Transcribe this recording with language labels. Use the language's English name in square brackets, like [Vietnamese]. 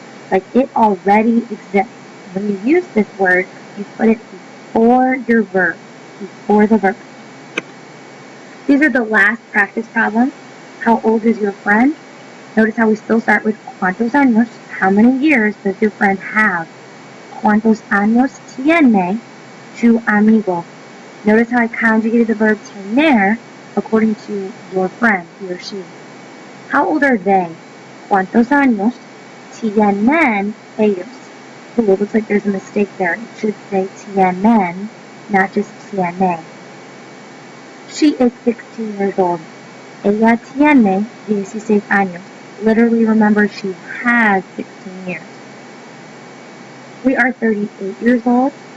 [English] Like it already exists. When you use this word, you put it before your verb. Before the verb. These are the last practice problems. How old is your friend? Notice how we still start with [Spanish] cuántos años. [English] How many years does your friend have? [Spanish] ¿Cuántos años tiene tu amigo? [English] Notice how I conjugated the verb tener according to your friend, he or she. How old are they? [Spanish] ¿Cuántos años tienen ellos? [English] Ooh, it looks like there's a mistake there. It should say tienen, not just tiene. She is 16 years old. [Spanish] Ella tiene 16 años. [English] Literally, remember, she has 16 years. We are 38 years old.